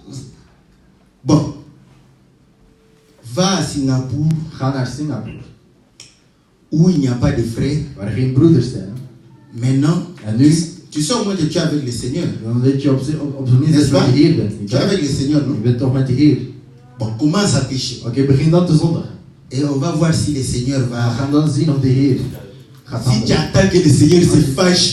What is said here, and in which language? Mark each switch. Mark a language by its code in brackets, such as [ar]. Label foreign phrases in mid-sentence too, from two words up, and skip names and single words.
[fr] Bon. Va à Singapour, [nl] Ga naar Singapore. [fr] où il n'y a pas de frères, [nl] waar er geen broeders zijn. [fr] maintenant, [nl] En nu, [fr] tu sais au moins que tu es avec le Seigneur. [nl] dan weet je op zijn minst dat je met de Heer bent. Niet [fr] Tu es [nl] waar? [fr] avec le Seigneur, non? [nl] Je bent toch met de Heer. [fr] Bon, commence à pécher. [nl] Oké, begin dan te zondigen. [fr] Et on va voir si le Seigneur [nl] We [fr] va... [nl] gaan dan zien of de Heer gaat [fr] Si tu [nl] handelen. [fr] attends que le Seigneur se fâche